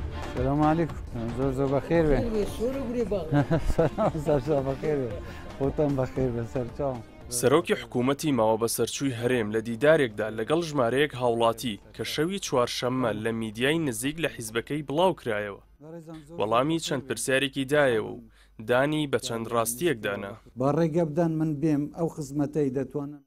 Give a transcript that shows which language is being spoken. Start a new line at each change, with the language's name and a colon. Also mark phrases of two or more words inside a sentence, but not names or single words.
Arabic: السلام عليكم.
Central Kurdish: زور بخير بين. سلام زور بخير بين. خوتان بخير بن سرچاو. سەرۆکی حکوومەتی ماوە بە سەرچووی هەرێم لە دیدارێکدا لەگەڵ ژمارەیەک هاوڵاتی کە شەوی چوارشەممە لە میدیای نزیک لە حیزبەکەی بڵاو کرایەوە. وەڵامی چەند پرسیارێکی دایەوە و دانی بە چەند ڕاستیەکدانا. با ڕێگە بدەن من بێم ئەو خزمەتەی دەتوانم.